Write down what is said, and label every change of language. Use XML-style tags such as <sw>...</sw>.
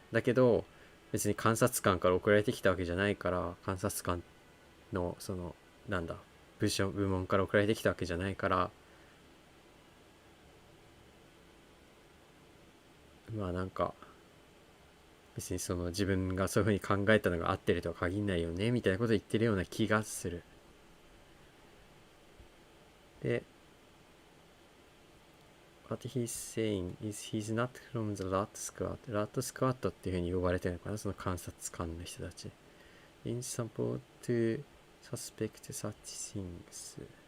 <ja>だけど別に監察官から送られてきたわけじゃないから、監察官の部門から送られてきたわけじゃないから、なんか別に自分がそういうふうに考えたのが合ってるとは限んないよねみたいなことを言ってるような気がする。</ja> <en>で、What he's saying is he's not from the rat squad. rat squad</en> <ja>っていうふうに呼ばれてるのかな、その監察官の人たち。</ja> <en>In support to suspect such things.</en>